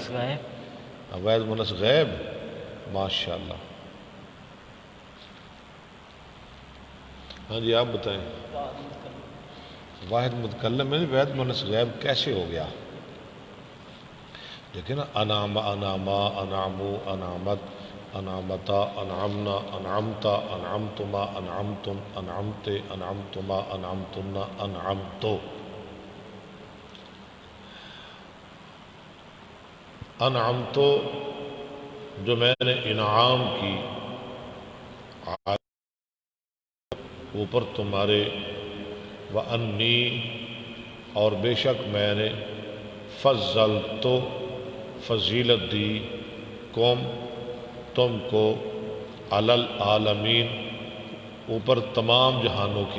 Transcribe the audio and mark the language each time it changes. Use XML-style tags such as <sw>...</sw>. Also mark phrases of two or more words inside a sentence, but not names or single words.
<ur>واحد مونس غیب.</ur> <ar>ماشاء اللہ.</ar> <ur>ہاں جی آپ بتائیں. واحد متکلم میں واحد مونس غیب کیسے ہو گیا؟ لیکن انعام،</ur> <ar>انعاما، انعمو، انعامت، انعامتا، انعمنا، انعمتا، انعمتما، انعمتم، انعمتے، انعمتما، انعمتن، انعمتو.</ar> <ur>انعمتو جو میں نے انعام کی اوپر تمہارے، وَأَنِّي اور بے شک میں نے فضلتو فضیلت دی قوم تم کو</ur> <ar>علی العالمین</ar> <ur>اوپر تمام جہانوں کی.</ur>